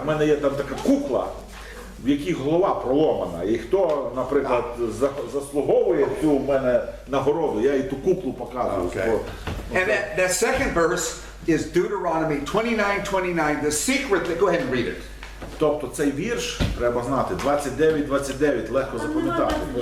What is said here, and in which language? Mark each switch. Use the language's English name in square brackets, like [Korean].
[Ukrainian] У мене є там така кукла, в якій голова проломана. І хто, наприклад, заслуговує цю в мене нагороду, я і ту куклу показую. [English] Okay. And that second verse is Deuteronomy 29:29. The secret, go ahead and read it. [Ukrainian] Тобто цей вірш, треба знати, 29-29, легко запам'ятати.